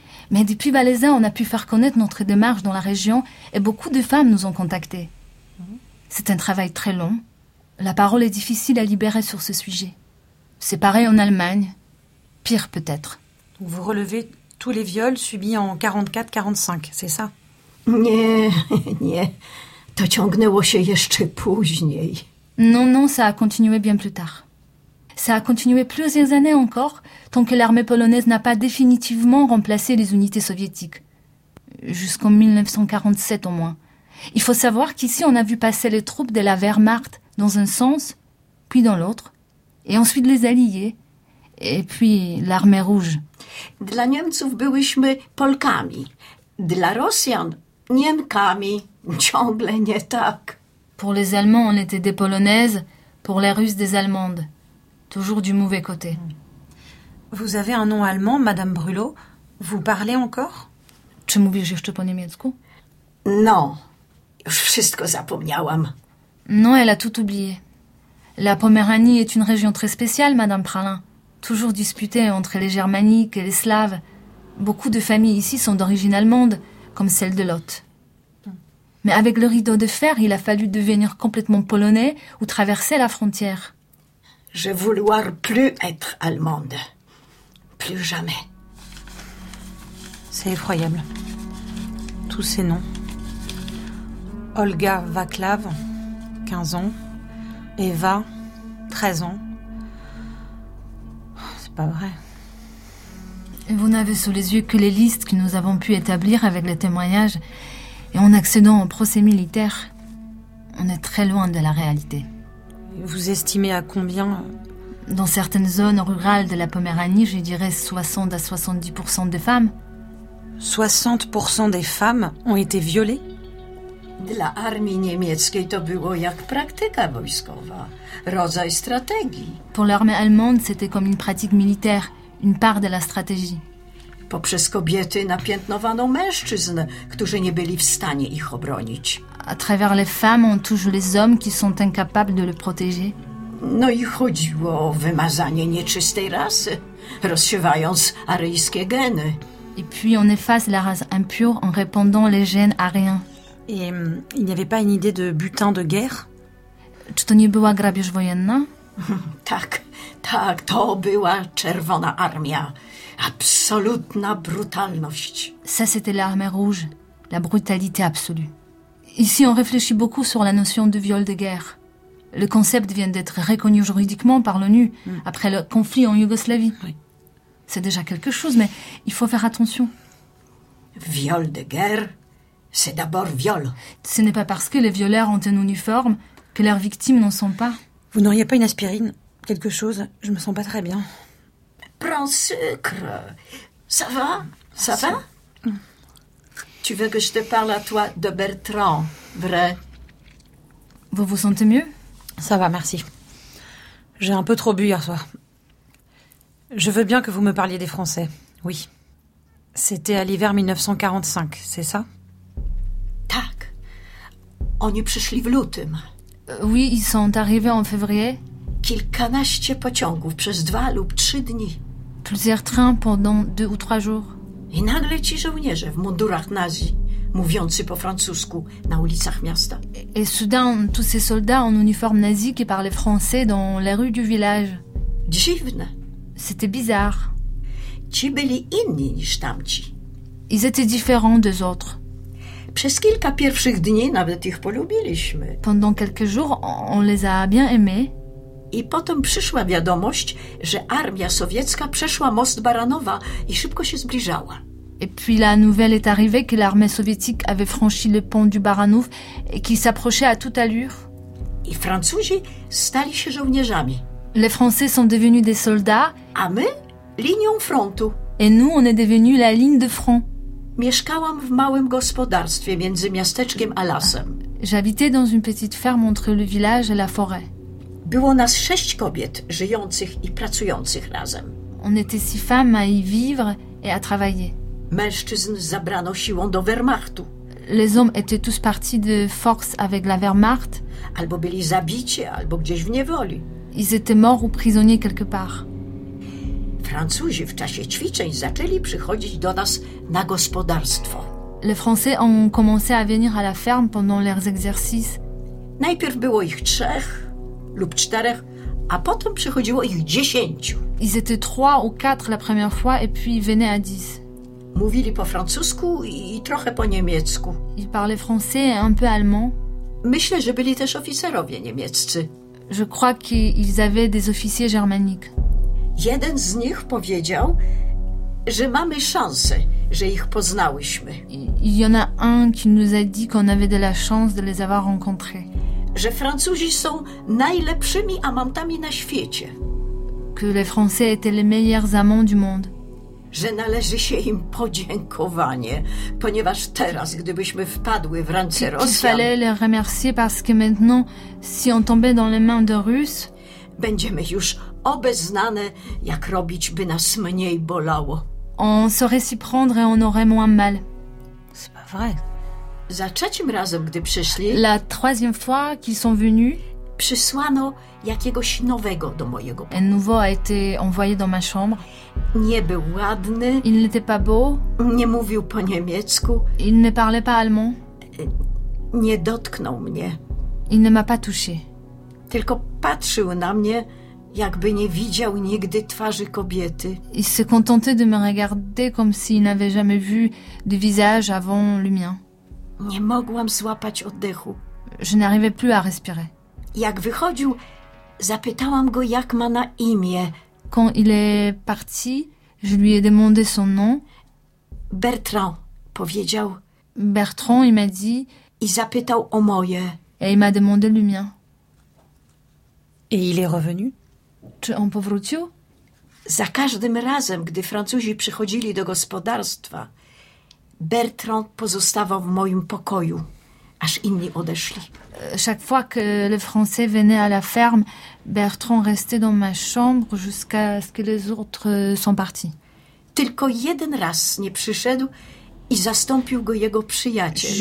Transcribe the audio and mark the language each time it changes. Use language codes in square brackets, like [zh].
[fr] Mais depuis Valaisan, on a pu faire connaître notre démarche dans la région et beaucoup de femmes nous ont contactées. C'est un travail très long. La parole est difficile à libérer sur ce sujet. C'est pareil en Allemagne. Pire peut-être. Donc vous relevez tous les viols subis en 44-45, c'est ça ? [pl] Nie, nie. To ciągnęło się jeszcze później. [fr] Non, non, ça a continué bien plus tard. Ça a continué plusieurs années encore, tant que l'armée polonaise n'a pas définitivement remplacé les unités soviétiques. Jusqu'en 1947 au moins. Il faut savoir qu'ici, on a vu passer les troupes de la Wehrmacht dans un sens, puis dans l'autre, et ensuite les alliés, et puis l'armée rouge. [pl] Dla Niemców byłyśmy Polkami. Dla Rosjan, Niemkami. Ciągle nie tak. [fr] Pour les Allemands, on était des Polonaises, pour les Russes, des Allemandes. Toujours du mauvais côté. Vous avez un nom allemand, Madame Brulot. Vous parlez encore ? [pl] Czy mówisz jeszcze po niemiecku ? [fr] Non. [pl] Już wszystko zapomniałam. [fr] Non, elle a tout oublié. La Poméranie est une région très spéciale, Madame Pralin. Toujours disputée entre les germaniques et les slaves. Beaucoup de familles ici sont d'origine allemande, comme celle de Lotte. Mais avec le rideau de fer, il a fallu devenir complètement polonais ou traverser la frontière. Je vouloir plus être allemande. Plus jamais. C'est effroyable. Tous ces noms. Olga Vaclav, 15 ans. Eva, 13 ans. C'est pas vrai. Vous n'avez sous les yeux que les listes que nous avons pu établir avec les témoignages et en accédant au procès militaire. On est très loin de la réalité. Vous estimez à combien ? Dans certaines zones rurales de la Poméranie, je dirais 60 à 70% des femmes. 60% des femmes ont été violées ? [pl] Dla armii niemieckiej to było jak praktyka wojskowa, rodzaj strategii. [fr] Pour l'armée allemande, c'était comme une pratique militaire, une part de la stratégie. [pl] Poprzez kobiety napiętnowano mężczyzn, którzy nie byli w stanie ich obronić. [fr] À travers les femmes, on touche les hommes qui sont incapables de le protéger. [pl] No i chodziło o wymazanie nieczystej rasy, rozsiewając aryjskie geny. [fr] Et puis on efface la race impure en répandant les gènes aryens. Et il n'y avait pas une idée de butin de guerre ? [pl] Czy to nie była grabież wojenna ? Tak, tak, to była czerwona armia. Absolutna brutalność. [fr] Ça, c'était l'armée rouge, la brutalité absolue. Ici, on réfléchit beaucoup sur la notion de viol de guerre. Le concept vient d'être reconnu juridiquement par l'ONU après le conflit en Yougoslavie. Oui. C'est déjà quelque chose, mais il faut faire attention. Viol de guerre, c'est d'abord viol. Ce n'est pas parce que les violeurs ont un uniforme que leurs victimes n'en sont pas. Vous n'auriez pas une aspirine ? Quelque chose ? Je me sens pas très bien. Prends sucre. Ça va ? Ça va ? Tu veux que je te parle à toi de Bertrand, vrai ? Vous vous sentez mieux ? Ça va, merci. J'ai un peu trop bu hier soir. Je veux bien que vous me parliez des Français, oui. C'était à l'hiver 1945, c'est ça? [pl] Tak. Oni przyszli w lutym. [fr] Oui, ils sont arrivés en février. [pl] Kilkanaście pociągów przez dwa lub trzy dni. [fr] Plusieurs trains pendant deux ou trois jours. [pl] I nagle ci żołnierze w mundurach nazi, mówiący po francusku na ulicach miasta. [fr] Et soudain, tous ces soldats en uniforme nazi qui parlaient français dans les rues du village. [pl] Dziwne. [fr] C'était bizarre. [pl] Ci byli inni niż tamci. [fr] Ils étaient différents des autres. [pl] Przez kilka pierwszych dni nawet ich polubiliśmy. [fr] Pendant quelques jours, on les a bien aimés. [pl] I potem przyszła wiadomość, że armia sowiecka przeszła most Baranowa i szybko się zbliżała. [fr] Et puis la nouvelle est arrivée que l'armée soviétique avait franchi le pont du Baranów et qu'il s'approchait à toute allure. [pl] I Francuzi stali się żołnierzami. [fr] Les Français sont devenus des soldats. [pl] A my? Linią frontu. [fr] Et nous, on est devenus la ligne de front. [pl] Mieszkałam w małym gospodarstwie między miasteczkiem a lasem. [fr] J'habitais dans une petite ferme entre le village et la forêt. [pl] Było nas sześć kobiet żyjących i pracujących razem. [fr] On était six femmes à y vivre et à travailler. [pl] Mężczyzn zabrano siłą do Wehrmachtu. [fr] Les hommes étaient tous partis de force avec la Wehrmacht. [pl] Albo byli zabici, albo gdzieś w niewoli. [fr] Ils étaient morts ou prisonniers quelque part. [pl] Francuzi w czasie ćwiczeń zaczęli przychodzić do nas na gospodarstwo. [fr] Les Français ont commencé à venir à la ferme pendant leurs exercices. [pl] Najpierw było ich trzech lub czterech, a potem przychodziło ich dziesięciu. [fr] Ils étaient trois ou quatre la première fois et puis venaient à dix. [pl] Mówili po francusku i trochę po niemiecku. [fr] Ils parlaient français et un peu allemand. [pl] Myślę, że byli też oficerowie niemieccy. [fr] Je crois qu'ils avaient des officiers germaniques. [pl] Jeden z nich powiedział, że mamy szansę, że ich poznałyśmy. [fr] Il y en a un qui nous a dit qu'on avait de la chance de les avoir rencontrés. [pl] Że Francuzi są najlepszymi amantami na świecie. [fr] Que les Français étaient les meilleurs amants du monde. [pl] Że należy się im podziękowanie, ponieważ teraz, gdybyśmy wpadły w ręce Rosjan. [fr] Qu'il fallait les remercier parce que maintenant, si on tombait dans les mains de Russes, [pl] będziemy już obeznane, jak robić, by nas mniej bolało. [fr] On saurait s'y prendre et on aurait moins mal. C'est pas vrai. [pl] Za trzecim razem, gdy przyszli, [fr] la troisième fois qu'ils sont venus, [pl] przysłano jakiegoś nowego do mojego pokoju. [fr] Un nouveau a été envoyé dans ma chambre. [pl] Nie był ładny. [fr] Il n'était pas beau. [pl] Nie mówił po niemiecku. [fr] Il ne parlait pas allemand. [pl] Nie dotknął mnie. [fr] Il ne m'a pas touché. [pl] Tylko patrzył na mnie, jakby nie widział nigdy twarzy kobiety. [fr] Il se contentait de me regarder comme s'il n'avait jamais vu de visage avant le mien. [pl] Nie mogłam złapać oddechu. [fr] Je n'arrivais plus à respirer. [pl] Jak wychodził, zapytałam go, jak ma na imię. [fr] Quand il est parti, je lui ai demandé son nom. [pl] Bertrand, powiedział. [fr] Bertrand, il m'a dit. [pl] I zapytał o moje. [fr] Et il m'a demandé le mien. Et il est revenu? [pl] Czy on powrócił? Za każdym razem, gdy Francuzi przychodzili do gospodarstwa, Bertrand pozostawał w moim pokoju, aż inni odeszli. [fr] Chaque fois que les Français venaient à la ferme, Bertrand restait dans ma chambre jusqu'à ce que les autres sont partis. [pl] Tylko jeden raz nie przyszedł i zastąpił go jego przyjaciel.